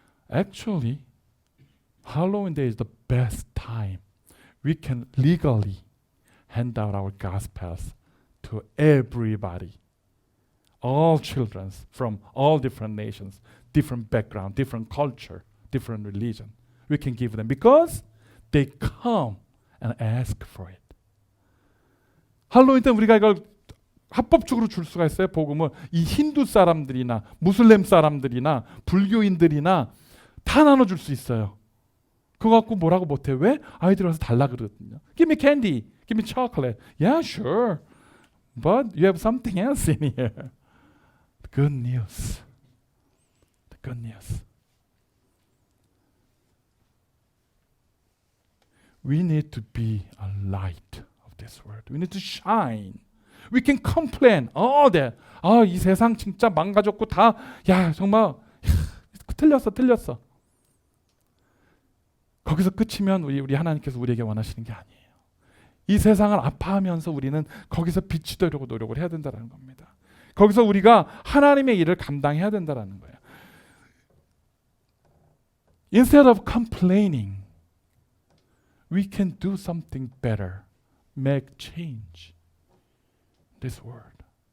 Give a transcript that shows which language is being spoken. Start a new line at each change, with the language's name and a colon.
English: Actually, Halloween Day is the best time we can legally hand out our gospels to everybody. All children from all different nations, different background, different culture, different religion. We can give them because they come and ask for it.
Korean: 할로윈 때 우리가 이걸 합법적으로 줄 수가 있어요. 복음을 이 힌두 사람들이나 무슬림 사람들이나 불교인들이나 다 나눠줄 수 있어요. 그거 갖고 뭐라고 못해. 왜? 아이들 와서 달라 그러거든요.
English: Give me candy, give me chocolate. Yeah, sure. But you have something else in here. The good news. The good news. We need to be a light of this world. We need to shine. We can complain all that.
Korean: 이 세상 진짜 망가졌고 다 정말 틀렸어. 거기서 끝이면 우리 하나님께서 우리에게 원하시는 게 아니에요. 이 세상을 아파하면서 우리는 거기서 빛이 되려고 노력을 해야 된다는 겁니다. 거기서 우리가 하나님의 일을 감당해야 된다는 거예요.
English: Instead of complaining, we can do something better, make change this world.